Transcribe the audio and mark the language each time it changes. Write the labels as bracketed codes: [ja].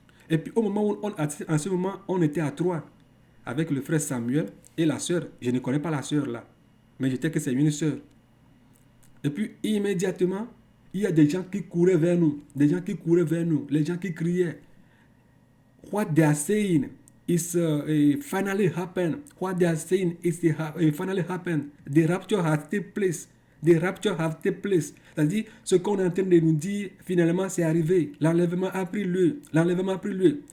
[fr] Et puis au moment où en ce moment, on était à trois avec le frère Samuel et la sœur. Je ne connais pas la sœur là, mais je sais que c'est une sœur. Et puis immédiatement, il y a des gens qui couraient vers nous, des gens qui couraient vers nous, les gens qui criaient. [en] What they are saying is finally happened. What they are saying is finally happened. The rapture has taken place. The rapture has taken place. [fr] C'est-à-dire, ce qu'on est en train de nous dire, finalement, c'est arrivé. L'enlèvement a pris lieu. L'enlèvement a pris lieu.